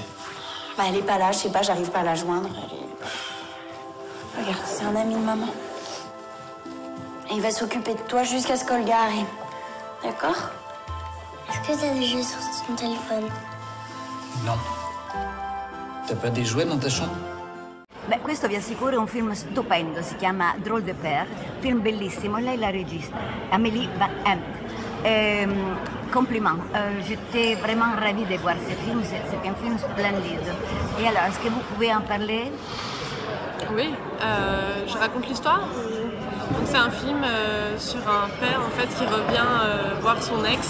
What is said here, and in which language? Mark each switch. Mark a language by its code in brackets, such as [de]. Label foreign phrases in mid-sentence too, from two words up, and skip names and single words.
[fr] Bah, elle est pas là, je sais pas, j'arrive pas à la joindre. Regarde, c'est un ami de maman. Et il va s'occuper de toi jusqu'à ce qu'Olga arrive. D'accord? Est-ce que t'as des jeux sur ton téléphone? Non. T'as pas des jouets dans ta chambre? [it] Beh, questo vi assicuro è un film stupendo, si chiama Drôle de Père, film bellissimo, lei la regista, Amélie Van Hempt. [fr] Compliment, j'étais vraiment ravie de voir ce film, c'est un film splendide. Et alors, est-ce que vous pouvez en parler? Oui, je raconte l'histoire. Donc c'est un film sur un père en fait qui revient voir son ex.